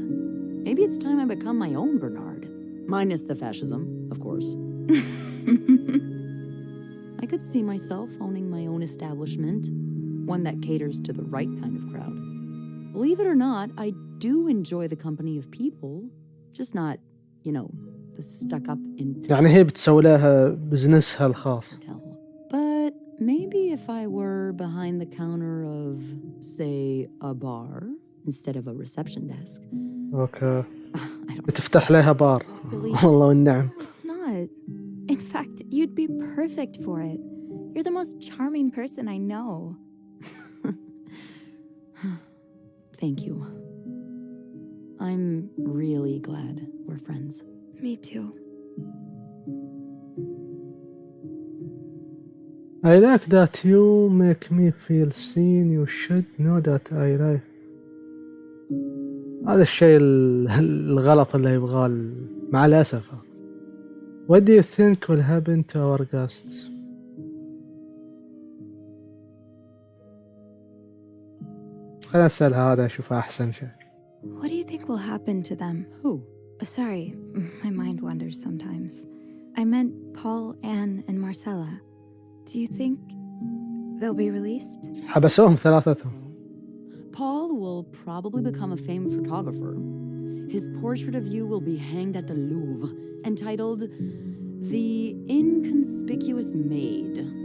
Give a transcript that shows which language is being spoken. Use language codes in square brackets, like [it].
[en] Maybe it's time I become my own Bernard. Minus the fascism, of course. I could see myself owning my own establishment, one that caters to the right kind of crowd. Believe it or not, I do enjoy the company of people, just not, the stuck-up [ar] يعني هي بتسوي لها بزنسها الخاص. [en] But maybe if I were behind the counter of, say, a bar instead of a reception desk. [ar] اوكي. [en] I don't [ar] بتفتح لها بار. [en] Silly. [ar] والله والنعم. [en] No, it's not. In fact, you'd be perfect for it. You're the most charming person I know. Thank you. I'm really glad we're friends. Me too. I like that you make me feel seen. You should know that I like. [ar] هذا الشيء الغلط اللي يبغاه مع الأسف. [en] What do you think will happen to our guests? [ar] خلينا نسأل هذا أشوفه أحسن شيء. [en] What do you think will happen to them? Who? Sorry, my mind wanders sometimes. I meant Paul, Anne, and Marcella. Do you think they'll be released? [ar] حبسوهم ثلاثتهم. [en] Paul will probably become a famed photographer. His portrait of you will be hanged at the Louvre, entitled The Inconspicuous Maid.